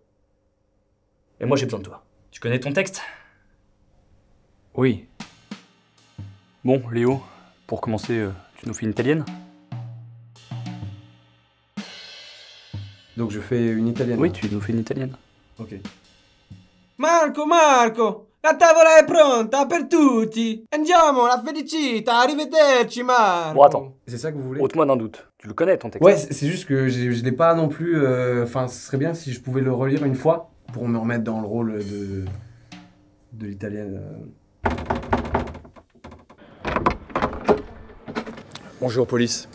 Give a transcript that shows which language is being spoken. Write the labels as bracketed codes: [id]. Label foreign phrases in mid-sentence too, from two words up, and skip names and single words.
[fr] Et moi, j'ai besoin de toi. Tu connais ton texte? Oui. Bon, Léo, pour commencer, tu nous fais une italienne? Donc je fais une italienne. Oui, tu nous fais une italienne. Ok. [it] Marco, la tavola è pronta per tutti. Andiamo, la felicità, arrivederci, Marco. [fr] Bon, attends, C'est ça que vous voulez? ôte-moi d'un doute. Tu le connais, ton texte? Ouais, c'est juste que je l'ai pas non plus. Enfin, ce serait bien si je pouvais le relire une fois pour me remettre dans le rôle de l'italienne. Bonjour police,